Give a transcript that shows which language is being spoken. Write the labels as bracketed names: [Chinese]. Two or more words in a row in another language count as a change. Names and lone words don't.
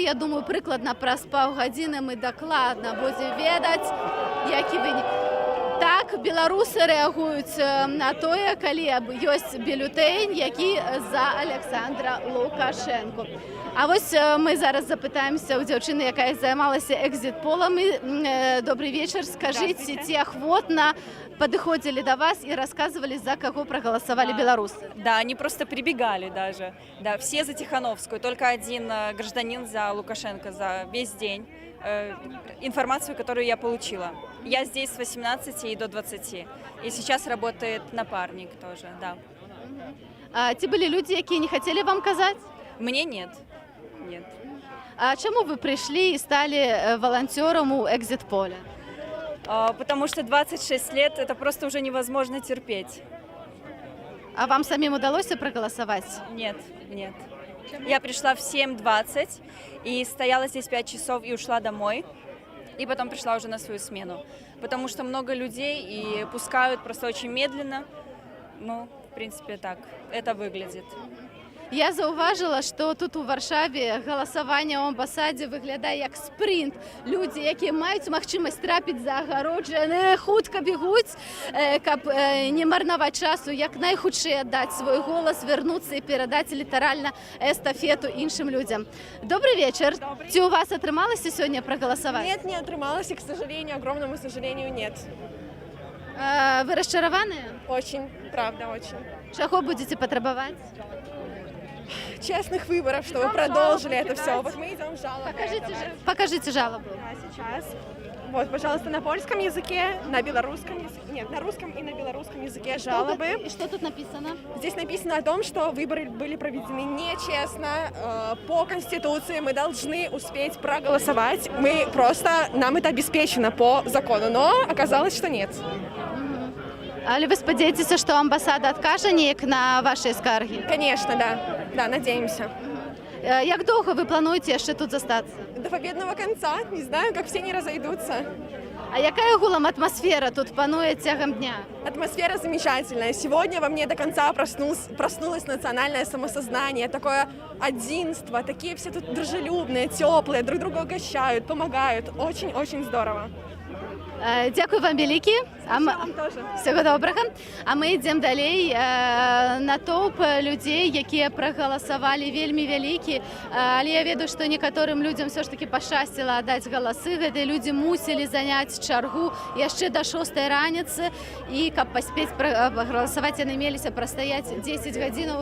[Belarusian] Я думаю, прыкладна праз паўгадзіны мы дакладна будзем ведаць, які вынік. Так, беларусы рэагуюць на тое, калі ёсць бюлетэнь, які за Александра Лукашенко. А вось мы зараз запытаемся у дзяўчыны, якая займалася экзит-полом. [Russian] Добрый вечер. Скажите, [Belarusian] ці ахвотна [Russian] подходили до вас и рассказывали, за кого проголосовали белорусы? Да, они просто прибегали даже. Да, все за Тихановскую. Только один гражданин за Лукашенко за весь день информацию, которую я получила. Я здесь с 18 и до 20. И сейчас работает напарник тоже, да. [Belarusian] А ці былі людзі, якія не хацелі вам казаць? [Russian] Мне нет. Нет. [Belarusian] А чаму вы прыйшлі і сталі валанцёрам у экзит-поле? [Russian] Потому что 26 лет это просто уже невозможно терпеть. А вам самим удалося проголосовать? Нет, нет. Я пришла в 7:20 и стояла здесь 5 часов и ушла домой. И потом пришла уже на свою смену. Потому что много людей и пускают просто очень медленно. Ну, в принципе, так это выглядит. [Belarusian] Я заўважыла, што тут у Варшаве галасаванне ў амбасадзе выглядае як спринт. Людзі, якія маюць магчымасць трапіць за агароджу, яны хутка бегуць, каб не марнаваць часу, як найхутчэй аддаць свой голас, вярнуцца і перадаць літаральна эстафету іншым людзям. [Russian] Добрый вечер. [Belarusian] Ці у вас атрымалася сёння прагаласаваць? [Russian] Нет, не отрымалось, и, к сожалению, огромному сожалению, нет. [Belarusian] Вы расчараваныя? [Russian] Очень, правда, очень. [Belarusian] Чаго будзеце патрабаваць? [Russian] Честных выборов, чтобы продолжили это все. Вот мы идем жалобы. Покажите жалобу. Сейчас. Вот, пожалуйста, на польском языке, на белорусском языке, нет, на русском и на белорусском языке жалобы. И что тут написано? Здесь написано о том, что выборы были проведены нечестно. По Конституции мы должны успеть проголосовать. Нам это обеспечено по закону, но оказалось, что нет. [Belarusian] Але вы спадзяецеся, што амбасада адкажа неяк на вашыя скаргі? [Russian] Конечно, да. Да, надеемся. [Belarusian] Як доўга вы плануеце яшчэ тут застацца? [Russian] До победного конца. Не знаю, как все не разойдутся. [Belarusian] А якая гулам атмасфера тут пануе цягам дня? [Russian] Атмосфера замечательная. Сегодня во мне до конца проснулось национальное самосознание, такое единство. Такие все тут дружелюбные, теплые, друг друга угощают, помогают. Очень-очень здорово. [Belarusian] Дзякуй вам вялікі. [Russian] Вам тоже. [Belarusian] Всего добрага. А мы ідзем далей. Натоўп людзей, якія прагаласавалі вельмі вялікі. Але я ведаю, што некаторым людзям все ж таки пашчасціла аддаць галасы. Гэтыя людзі мусілі заняць чаргу яшчэ да 6 раніцы. І каб паспець прагаласаваць, яны меліся прастаяць 10 гадзінаў.